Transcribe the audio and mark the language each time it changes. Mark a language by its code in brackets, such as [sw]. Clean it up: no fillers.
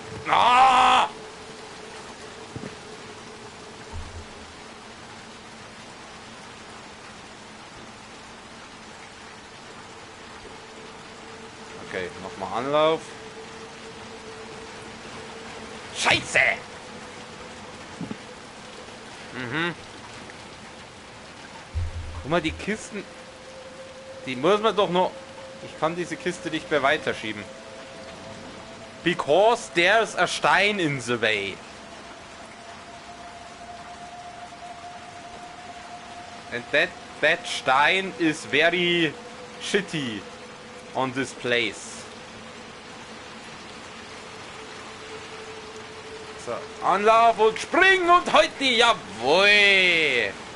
[de] Ah! Okay, nochmal Anlauf. Scheiße! Guck mal, die Kisten, die muss man doch noch... Ich kann diese Kiste nicht mehr weiterschieben. [en] Because there's a [de] Stein [en] in the way. And that [de] Stein [en] is very shitty on this place. [de] So, Anlauf und springen und heute, jawohl!